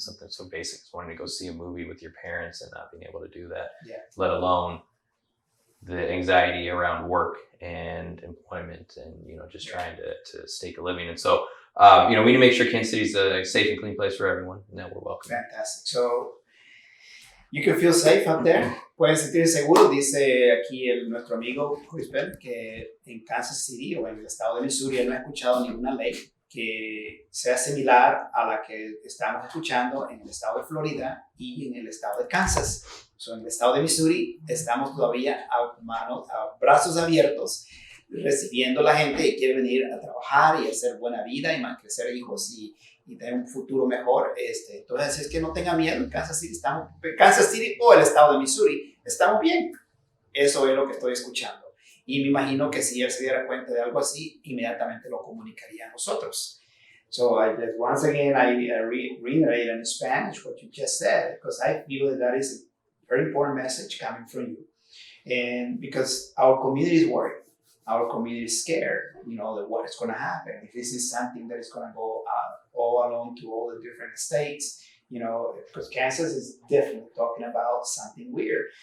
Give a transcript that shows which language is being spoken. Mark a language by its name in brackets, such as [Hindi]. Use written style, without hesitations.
[English] It's something so basic as wanting to go see a movie with your parents and not being able to do that, let alone the anxiety around work and employment and, just trying to stake a living. And so, we need to make sure Kansas City is a safe and clean place for everyone and that we're welcome. Fantastic. So, you can feel safe out there. [Spanish] Pueden sentirse seguros, dice aquí nuestro amigo Crispin, que en Kansas City o en el estado de Missouri él no ha escuchado ninguna ley que sea similar a la que estamos escuchando en el estado de Florida y en el estado de Kansas. So, en el estado de Missouri estamos todavía a brazos abiertos recibiendo la gente y quiere venir a trabajar y hacer buena vida y crecer hijos y tener un futuro mejor. Entonces, es que no tenga miedo. En Kansas City o el estado de Missouri, estamos bien. Eso es lo que estoy escuchando. Y me imagino que si él se diera cuenta de algo así, inmediatamente lo comunicaría a nosotros. [English] So once again, I reiterate in Spanish what you just said, because I feel that is a very important message coming from you. And because our community is worried, our community is scared, that what is going to happen. If this is something that is going to go all along to all the different states, because Kansas is definitely talking about something weird.